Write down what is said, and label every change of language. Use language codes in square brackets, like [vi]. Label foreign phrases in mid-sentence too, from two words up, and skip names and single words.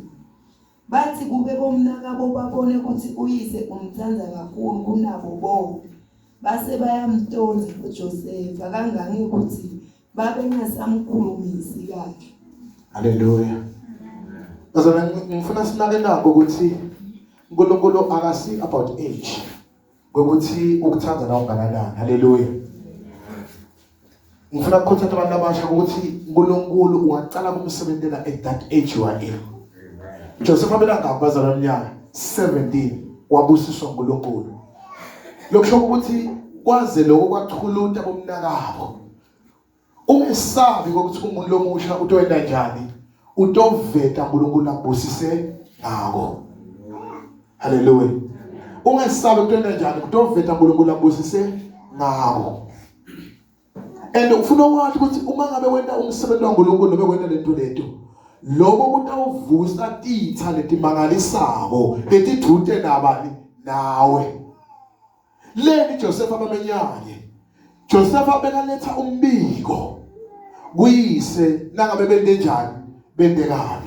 [ss] Bathi kube bomnakabo babone ukuthi uyise umthanda kakhulu kunabo bonke. Base bayamtonza uJoseph akangani ukuthi babe ngasamkhulumisi kahle. Hallelujah. Bazalwane ngifuna sinake nako ukuthi uNkulunkulu akasi [en] about age. [ss] Ukuthi ukuthanda nawo kangakanani. Hallelujah. Ngifuna ukukhuthaza abantu abasha ukuthi uNkulunkulu ungaqala kumsebenzela [en] at that age you are in. [ss] Joseph abela ngabazalwane eminyaka 17 wabusiswa uNkulunkulu. Lokusho ukuthi kwaze lokho kwathuluta bomnakabo. Ungesabi ukuthi umuntu lomusha utoyenda njani, utoveta uNkulunkulu akubusise ngako. Hallelujah. Ungesabi utoyenda njani, utoveta uNkulunkulu akubusise ngako. And ufuna wathi ukuthi uma ngabe wena umsebenzi kaNkulunkulu noma wena lento leto, lokho kutawuvusa titha letimangalisako letidute nabani nawe. Leni Joseph abamenyanye. Joseph abeletha umbiko kuyise nangabe bende njani bende kabi.